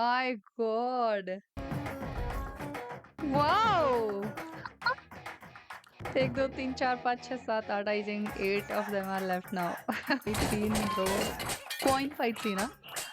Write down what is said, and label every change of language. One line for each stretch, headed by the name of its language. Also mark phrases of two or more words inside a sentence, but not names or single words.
English: my God. Wow.
Hindi: एक दो तीन चार पाँच छह सात आठ
English: I think 8 of them are left now. Fight scene bro. Coin fight scene, huh?